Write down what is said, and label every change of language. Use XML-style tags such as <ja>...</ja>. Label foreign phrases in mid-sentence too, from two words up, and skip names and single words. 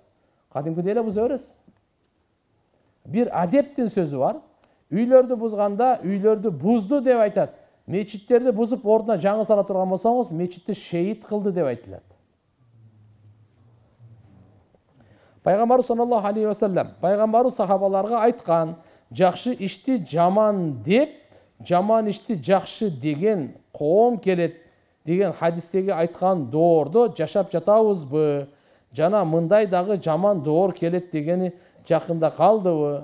<ky>Кадимкидей эле буза бересиз. Бир адептин сөзү бар. Үйлөрдү бузганда, үйлөрдү бузду деп айтат. Мечиттерди бузуп ордуна жаңы сала турган болсоңуз, мечитти шейит кылды деп айтылат.</ky> <ar>Пайгамбар صلى الله عليه وسلم,</ar> <ky>пайгамбарыбыз сахабаларга айткан, жакшы ишти жаман деп, жаман ишти жакшы деген коом келет деген хадистеги айткан доордо жашап жатабызбы? Жана мындай дагы жаман доор келет дегени жакында калдыбы?</ky>